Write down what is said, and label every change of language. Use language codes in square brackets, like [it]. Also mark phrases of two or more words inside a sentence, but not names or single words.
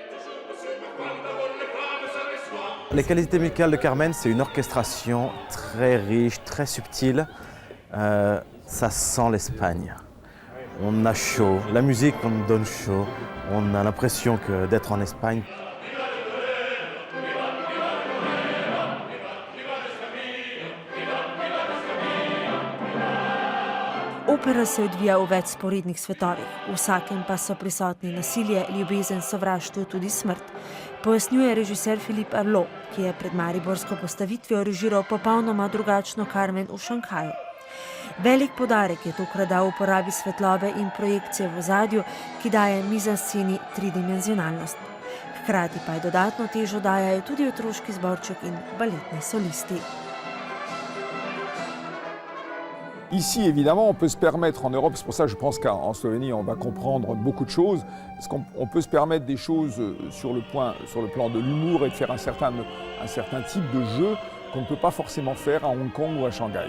[fr] Les qualités musicales de Carmen, c'est une orchestration très riche, très subtile. Ça sent l'Espagne. On a chaud, la musique on donne chaud, on a l'impression d'être en Espagne. [sl] Opera se odvija v več sporednih svetovih, v vsakem pa so prisotni nasilje, ljubezen, sovraštvo, tudi smrt, pojasnjuje režiser Philippe Arlot, ki je pred mariborsko postavitvijo režiral popolnoma drugačno Carmen v Šanghaju. Velik poudarek je tokrat dal uporabi svetlobe in projekcije v ozadju, ki daje mizansceni tridimenzionalnost. Hkrati pa je dodatno težo dajajo tudi otroški zborček in baletni solisti. [fr] Ici, évidemment, on peut se permettre en Europe, c'est pour ça que je pense qu'en Slovénie, on va comprendre beaucoup de choses, parce qu'on peut se permettre des choses sur le plan de l'humour et de faire un certain type de jeu qu'on ne peut pas forcément faire à Hong Kong ou à Shanghai.